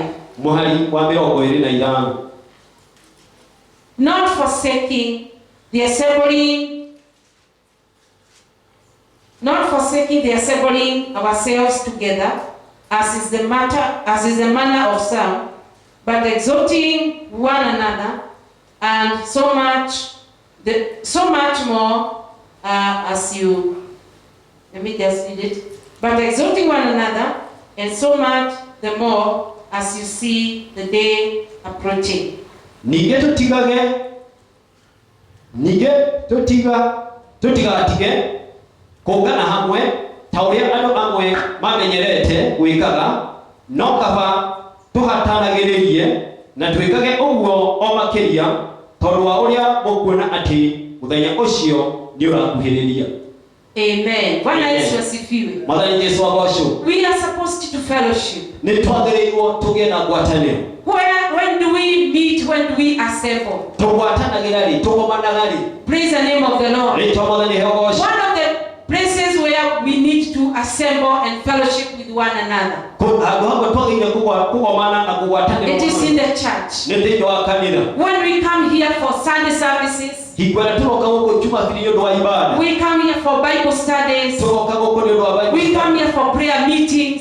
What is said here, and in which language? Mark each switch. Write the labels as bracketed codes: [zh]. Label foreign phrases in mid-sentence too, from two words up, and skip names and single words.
[ki] mũhari wa 25. [en] Not forsaking the assembling ourselves together, as is the manner of some, but exhorting one another, and so much more as you. Let me just read it. But exhorting one another, and so much the more as you see the day approaching. [ki] Nige tutigatige kũngana hamwe ta ũrĩa andũ amwe mamenyerete gwĩkaga, no kaba tũhatanagĩrĩrie na twĩkage ũguo o makĩria tondũ wa ũrĩa mũkuona atĩ mũthenya ũcio nĩ ũrakuhĩrĩria. [sw] Amen. Bwana Yesu asifiwe. [ki] Mwathani Yesu agocwo. [en] We are supposed to fellowship. [ki] Nĩ twagĩrĩirwo tũgĩe na ngwatanĩro. [en] When do we meet? When do we assemble? [ki] Tũgwatanagĩra rĩ, tũgomanaga rĩ. [en] Praise the name of the Lord. [ki] Rĩtwa Mwathani hegocwo. [en] One of the places where we need to assemble and fellowship with one another. It is in the church. When we come here for Sunday services, we come here for Bible studies, we come here for prayer meetings.